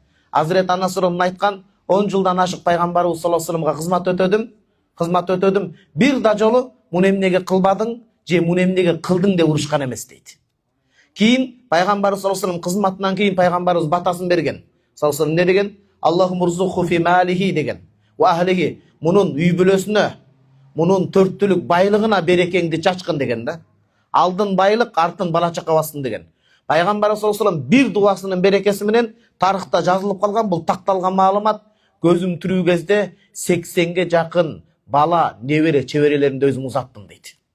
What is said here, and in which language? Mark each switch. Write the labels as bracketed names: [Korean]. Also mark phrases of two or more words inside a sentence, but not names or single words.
[Kyrgyz] Азирет Анас радиаллаху айткан, 10 жылдан ашык пайгамбарыбыз [Arabic] صلى الله عليه وسلم [Kyrgyz] кызмат өтөдүм. кызмат өтөдүм. Бир да жолу муну эмнеге кылбадың же муну эмнеге кылдың деп урушкан эмес дейт. Кийин пайгамбарыбыз [Arabic] صلى الله عليه وسلم [Kyrgyz] кызматынан кийин пайгамбарыбыз батасын берген. [Arabic] صلى الله عليه وسلم [Kyrgyz] эмне деген? [Arabic] اللهم ارزقه في ماله деген. وأهله, [Kyrgyz] мунун үй бүлөсүнө, мунун төрттүлүк байлыгына берекеңди чачкын деген да. Алдын байлык, артын бала чака бассын деген. Пайгамбарыбыз [Arabic] صلى الله عليه وسلم [Kyrgyz] бир дуасынын берекеси менен тарыхта жазылып калган, бул такталган маалымат. Көзүм тирүү кезде 80ге жакын бала, небере, чеберелеримди өзүм узаттым дейт.